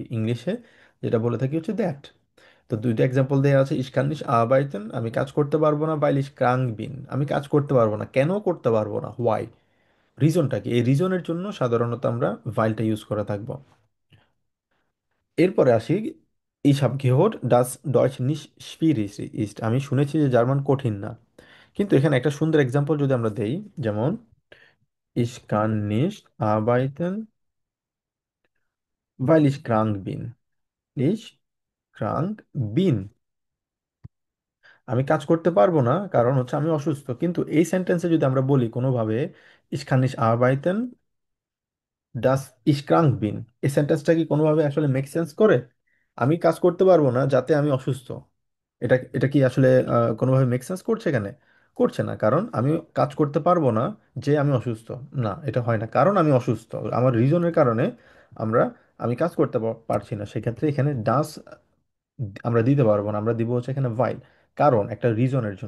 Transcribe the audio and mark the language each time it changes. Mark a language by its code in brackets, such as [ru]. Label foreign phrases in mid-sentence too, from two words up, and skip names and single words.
[bn] ইংলিশে যেটা বলে থাকি হচ্ছে দ্যাট। তো দুইটা এক্সাম্পল দেওয়া আছে, [de] ich kann nicht arbeiten, [bn] আমি কাজ করতে পারবো না, [de] weil ich krank bin, [bn] আমি কাজ করতে পারবো না, কেন করতে পারবো না, হোয়াই, রিজনটা কি, এই রিজনের জন্য সাধারণত আমরা ভাইলটা ইউজ করে থাকবো। এরপরে আসি, [de] ich habe gehört dass Deutsch nicht schwierig ist, [bn] আমি শুনেছি যে জার্মান কঠিন না। কিন্তু এখানে একটা সুন্দর এক্সাম্পল যদি আমরা দেই, যেমন [de] ich kann nicht arbeiten weil ich krank bin, [bn] ich krank bin, আমি কাজ করতে পারবো না কারণ হচ্ছে আমি অসুস্থ। কিন্তু এই সেন্টেন্সে যদি আমরা বলি কোনোভাবে, [de] ich kann nicht arbeiten dass ich krank bin, [bn] এই সেন্টেন্সটা কি কোনোভাবে আসলে মেক সেন্স করে? আমি কাজ করতে পারবো না যাতে আমি অসুস্থ, এটা এটা কি আসলে কোনোভাবে [en] make sense [bn] করছে এখানে? করছে না, কারণ আমি কাজ করতে পারবো না যে আমি অসুস্থ, না এটা হয় না, কারণ আমি অসুস্থ, আমার রিজনের কারণে আমরা আমি কাজ করতে পারছি না, সেক্ষেত্রে এখানে ডাস আমরা দিতে পারবো না, আমরা দিব হচ্ছে এখানে ভাইল, কারণ একটা রিজনের জন্য।